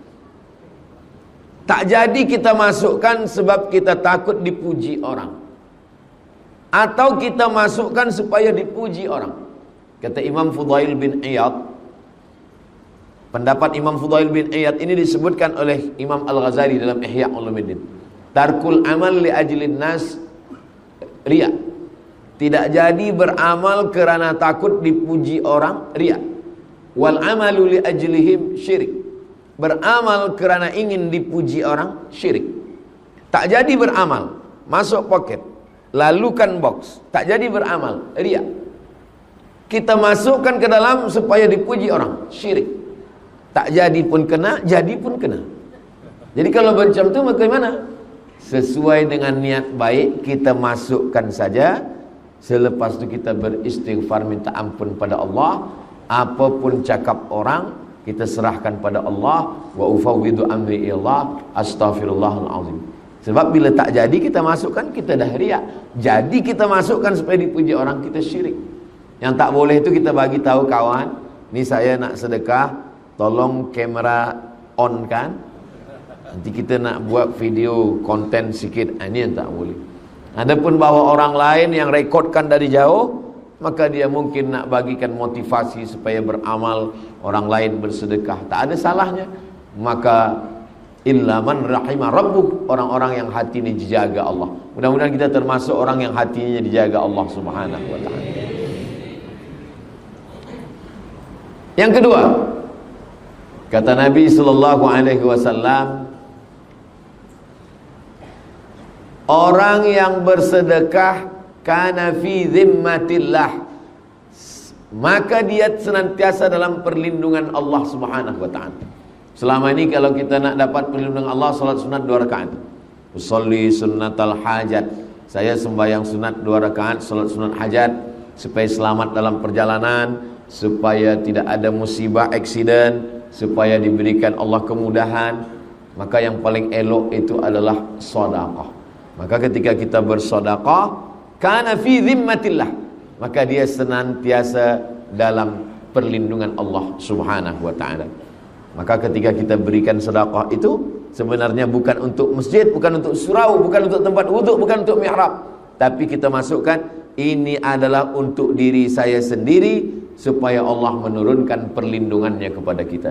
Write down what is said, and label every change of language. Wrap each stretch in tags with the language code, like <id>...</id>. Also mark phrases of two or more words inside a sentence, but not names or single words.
<ms>Tak jadi kita masukkan sebab kita takut dipuji orang. Atau kita masukkan supaya dipuji orang. Kata Imam Fudail bin Iyad, pendapat Imam Fudail bin Iyad ini disebutkan oleh Imam Al-Ghazali dalam Ihya Ulumuddin.</ms> <ar>ترك العمل لأجل الناس رياء.</ar> <ms>Tidak jadi beramal kerana takut dipuji orang, riya.</ms> <ar>والعمل لأجلهم شرك.</ar> <ms>Beramal kerana ingin dipuji orang, syirik. Tak jadi beramal, masuk poket, lalukan box, tak jadi beramal, riya. Kita masukkan ke dalam supaya dipuji orang, syirik. Tak jadi pun kena, jadi pun kena. Jadi kalau macam tu bagaimana? Sesuai dengan niat baik kita masukkan saja. Selepas itu kita beristighfar, minta ampun pada Allah. Apapun cakap orang, kita serahkan pada Allah.</ms> <ar>وأفوض أمري إلى الله، أستغفر الله العظيم.</ar> <ms>Sebab bila tak jadi kita masukkan, kita dah riak. Jadi kita masukkan supaya dipuji orang, kita syirik. Yang tak boleh itu kita bagi tahu kawan, ni saya nak sedekah, tolong kamera on kan. Nanti kita nak buat video konten sikit. Ini yang tak boleh. Adapun bahawa orang lain yang rekodkan dari jauh, maka dia mungkin nak bagikan motivasi supaya beramal, orang lain bersedekah, tak ada salahnya.</ms> <ar>Maka إلا من رحم ربك,</ar> <ms>orang-orang yang hati ini dijaga Allah. Mudah-mudahan kita termasuk orang yang hatinya dijaga Allah</ms> <ar>سبحانه وتعالى.</ar> <ms>Yang kedua, kata Nabi</ms> <ar>صلى الله عليه وسلم,</ar> <ms>orang yang bersedekah</ms> <ar>كان في ذمة الله,</ar> <ms>maka dia senantiasa dalam perlindungan Allah</ms> <ar>سبحانه وتعالى.</ar> <ms>Selama ini kalau kita nak dapat perlindungan Allah, salat sunat 2 rakaat.</ms> <ar>أصلي سنة الحاجة.</ar> <ms>Saya sembahyang sunat 2 rakaat, salat sunat hajat, supaya selamat dalam perjalanan, supaya tidak ada musibah, aksiden, supaya diberikan Allah kemudahan. Maka yang paling elok itu adalah sedekah. Maka ketika kita bersedekah,</ms> <ar>كان في ذمة الله,</ar> <ms>maka dia senantiasa dalam perlindungan Allah</ms> <ar>سبحانه وتعالى.</ar> <ms>Maka ketika kita berikan sedekah itu sebenarnya bukan untuk masjid, bukan untuk surau, bukan untuk tempat wuduk, bukan untuk mihrab, tapi kita masukkan ini adalah untuk diri saya sendiri, supaya Allah menurunkan perlindungannya kepada kita.</ms>